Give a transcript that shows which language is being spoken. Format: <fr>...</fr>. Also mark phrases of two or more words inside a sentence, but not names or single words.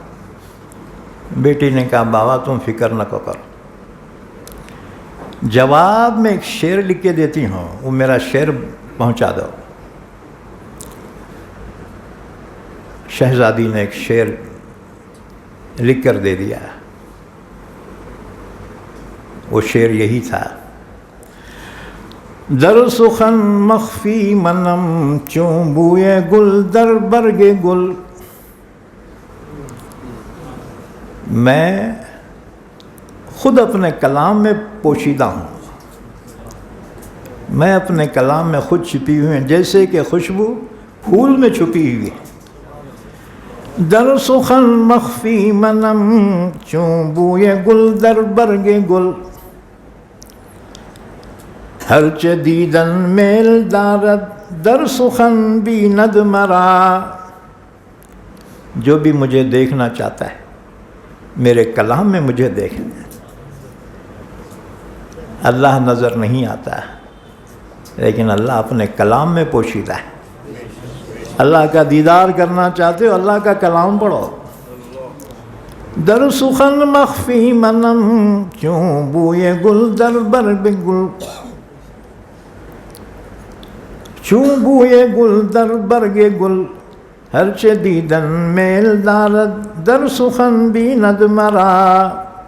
<ur>بیٹی نے کہا بابا تم فکر نہ کرو، جواب میں ایک شعر لکھ کے دیتی ہوں، وہ میرا شعر پہنچا دو. شہزادی نے ایک شعر لکھ کر دے دیا. وہ شعر یہی تھا:</ur> <fa>در سخن مخفی منم چون بوئے گل در برگ گل.</fa> <ur>میں خود اپنے کلام میں پوشیدہ ہوں، میں اپنے کلام میں خود چھپی ہوئی ہوں، جیسے کہ خوشبو پھول میں چھپی ہوئی ہے.</ur> <fa>در سخن مخفی منم چون بوئے گل در برگ گل. ہرچ دیدن میل دارد در سخن بیند مرا.</fa> <ur>جو بھی مجھے دیکھنا چاہتا ہے میرے کلام میں مجھے دیکھنا. اللہ نظر نہیں آتا لیکن اللہ اپنے کلام میں پوشیدہ ہے. اللہ کا دیدار کرنا چاہتے ہو اللہ کا کلام پڑھو.</ur> <fa>در سخن مخفی منم چون بوئے گل در برگ گل. چون بوئے گل در برگ گل ہرچ دیدن میل دارد در سخن بیند مرا.</fa>